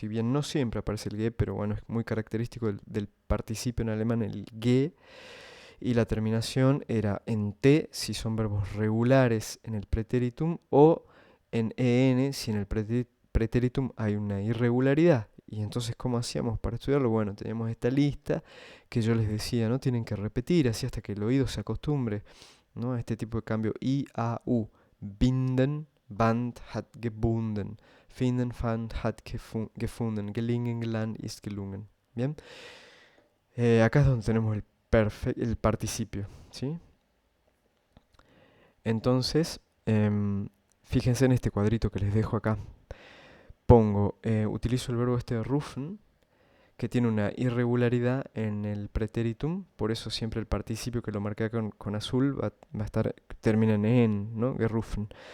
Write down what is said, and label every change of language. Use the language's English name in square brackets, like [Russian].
[Spanish] Si bien no siempre aparece el ge, pero bueno, es muy característico del participio en alemán el ge, y la terminación era en t si son verbos regulares en el pretéritum o en en si en el pretéritum hay una irregularidad. Y entonces, ¿cómo hacíamos para estudiarlo? Bueno, teníamos esta lista que yo les decía, ¿no? Tienen que repetir así hasta que el oído se acostumbre, ¿no? A este tipo de cambio I, A, U. [German] Binden, Band hat gebunden. Finden, fand, hat gefunden. Gelingen, gelang, ist gelungen. [Spanish] Bien. Acá es donde tenemos el participio, ¿sí? Entonces, fíjense en este cuadrito que les dejo acá. Utilizo el verbo este rufen, que tiene una irregularidad en el pretéritum, por eso siempre el participio que lo marqué con azul va a estar, termina en, ¿no? Gerufen.